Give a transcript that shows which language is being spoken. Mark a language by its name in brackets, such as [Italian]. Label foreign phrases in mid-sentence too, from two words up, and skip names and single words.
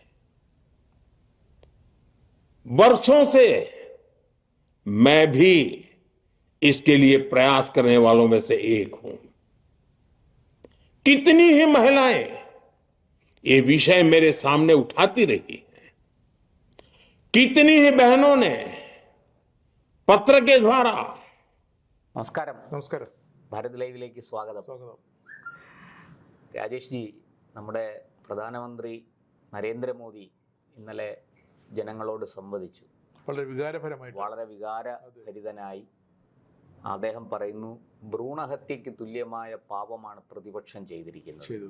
[Hindi] वर्षों से मैं भी इसके लिए प्रयास करने वालों में से एक हूं। कितनी ही महिलाएं ये विषय मेरे सामने उठाती रही हैं, कितनी ही बहनों ने പത്ര के द्वारा [Malayalam] നമസ്കാരം ഭാരത് ലൈവിലേക്ക് സ്വാഗതം. രാജേഷ് ജി, നമ്മുടെ പ്രധാനമന്ത്രി നരേന്ദ്രമോദി ഇന്നലെ ജനങ്ങളോട് സംവദിച്ചു. വളരെ വികാരഭരിതനായി അദ്ദേഹം പറയുന്നു, ഭ്രൂണഹത്യയ്ക്ക് തുല്യമായ പാപമാണ് പ്രതിപക്ഷം ചെയ്തിരിക്കുന്നത്.